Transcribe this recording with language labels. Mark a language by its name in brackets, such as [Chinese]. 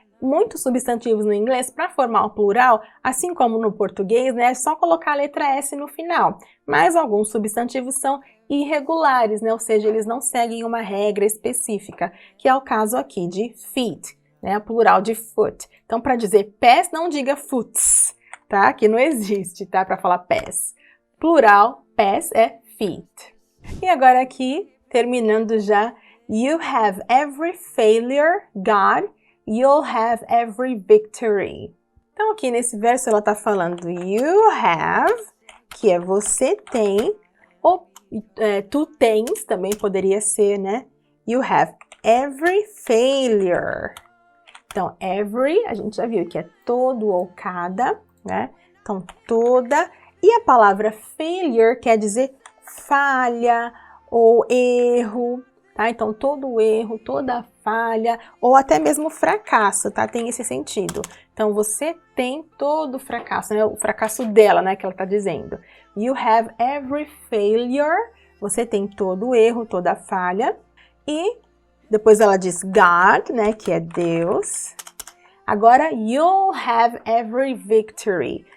[Portuguese] Muitos substantivos no inglês, para formar o plural, assim como no português, né, é só colocar a letra S no final. Mas alguns substantivos são irregulares, né, ou seja, eles não seguem uma regra específica, que é o caso aqui de feet, né, plural de foot. Então, para dizer pés, não diga foots, tá? Aqui não existe, tá? Para falar pés. Plural, pés é feet. E agora aqui, terminando já, [English] you have every failure, God, you'll have every victory. [Portuguese] Então aqui nesse verso ela está falando [English] you have, [Portuguese] que é você tem, ou tu tens, também poderia ser, né? [English] You have every failure. [Portuguese] Então every, a gente já viu que é todo ou cada, né? Então toda. E a palavra failure quer dizer falha ou erro. Tá? Então, todo erro, toda falha, ou até mesmo fracasso, tá? Tem esse sentido. Então, você tem todo o fracasso, né? O fracasso dela, né? Que ela tá dizendo. [English] You have every failure. [Portuguese] Você tem todo o erro, toda a falha. E depois ela diz God, né? Que é Deus. Agora, [English] you'll have every victory.